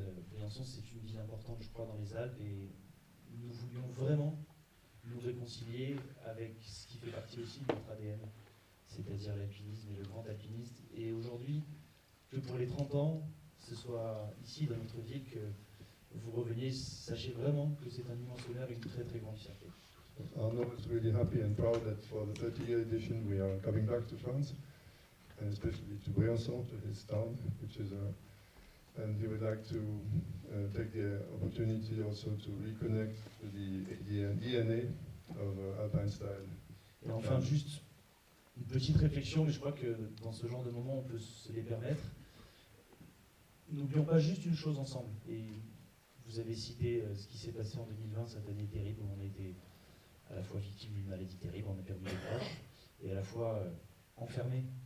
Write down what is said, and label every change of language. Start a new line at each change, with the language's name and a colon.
French: Briançon, c'est une ville importante, je crois, dans les Alpes, et nous voulions vraiment nous réconcilier avec ce qui fait partie aussi de notre ADN, c'est-à-dire l'alpinisme et le grand alpinisme. Et aujourd'hui, que pour les 30 ans, ce soit ici, dans notre ville, que vous reveniez, sachez vraiment que c'est un immense honneur et une très très grande fierté.
English: Arnaud is really happy and proud that for the 30-year edition we are coming back to France, and especially to Briançon, to his town, which is and he would like to take the opportunity also to reconnect to the DNA of Alpine style.
French: Et enfin, juste une petite réflexion, mais je crois que dans ce genre de moment, on peut se les permettre. N'oublions pas juste une chose ensemble. Et vous avez cité ce qui s'est passé en 2020, cette année terrible où on a été à la fois victime d'une maladie terrible, on a perdu des proches, et à la fois enfermé.